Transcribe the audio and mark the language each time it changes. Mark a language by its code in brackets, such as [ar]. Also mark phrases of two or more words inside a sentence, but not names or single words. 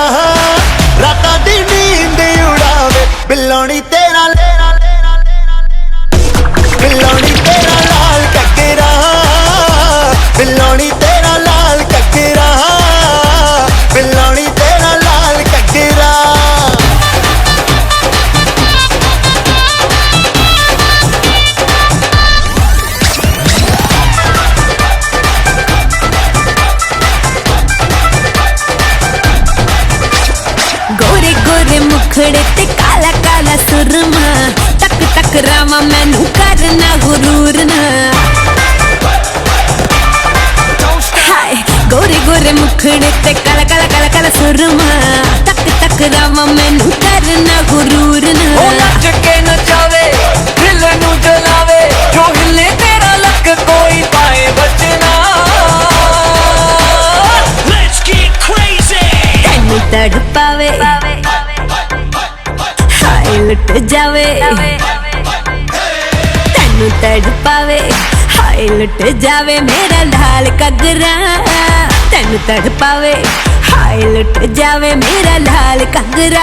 [pa] ਰਾਤਾਂ ਦੀ ਨੀਂਦ ਉਡਾਵੇ ਬਿੱਲੋਣੀ ਤੇਰਾ, ਬਿੱਲੋਣੀ ਤੇਰਾ ਲਾਲ ਘੱਗਰਾ, ਬਿੱਲੋਣੀ ਤੇਰਾ ਲਾਲ ਘੱਗਰਾ, ਬਿੱਲੋਣੀ ਤੇਰਾ ਲਾਲ ਘੱਗਰਾ। ਗੋਰੇ ਗੋਰੇ ਮੁਖੜੇ ਤੇ ਕਾਲਾ ਕਾਲਾ ਸੁਰਮਾ, ਟੱਕ ਟੱਕ ਰਾਮਾ ਮੈਨੂੰ ਕਰਨਾ ਗੁਰੂਰ ਨਾ। ਹਾਏ ਗੋਰੇ ਗੋਰੇ ਮੁਖੜੇ ਤੇ ਕਾਲਾ ਕਾਲਾ ਕਾਲਾ ਕਾਲਾ ਸੁਰਮਾ, ਟੱਕ ਟੱਕ ਰਾਮਾ ਮੈਨੂੰ ਕਰਨਾ ਗੁਰੂਰ ਨਾ। ਓ ਨੱਚ ਕੇ ਨਚਾਵੇ ਦਿਲ ਨੂੰ ਜਲਾਵੇ, ਜੋ ਹਿੱਲੇ ਤੇਰਾ ਲੱਕ ਕੋਈ ਪਾਏ ਬਚਣਾ। [en] Let's get crazy। [pa] ਤੈਨੂੰ ਤੜਪਾਵੇ ਹਾਏ ਲੁੱਟ ਜਾਵੇ, ਤੈਨੂੰ ਤੜਪਾਵੇ ਹਾਏ ਲੁੱਟ ਜਾਵੇ ਮੇਰਾ ਲਾਲ ਘੱਗਰਾ। ਤੈਨੂੰ ਤੜਪਾਵੇ ਹਾਏ ਲੁੱਟ ਜਾਵੇ ਮੇਰਾ ਲਾਲ ਘੱਗਰਾ।